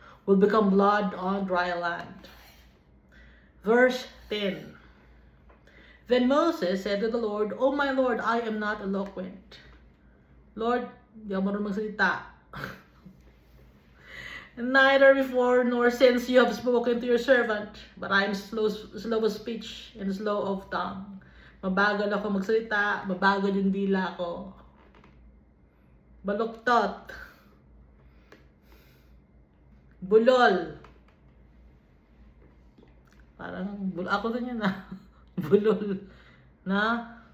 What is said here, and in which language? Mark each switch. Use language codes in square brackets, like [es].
[en] Will become blood on dry land. Verse 10. Then Moses said to the Lord, "O my Lord, I am not eloquent." [tl] Lord, di ako marunong magsalita. [en] Neither before nor since you have spoken to your servant, but I am slow of speech and slow of tongue. [tl] Mabagal ako magsalita, mabagal yung dila ko. Baluktot. Bulol. Parang, ako din yun Bulol. Na?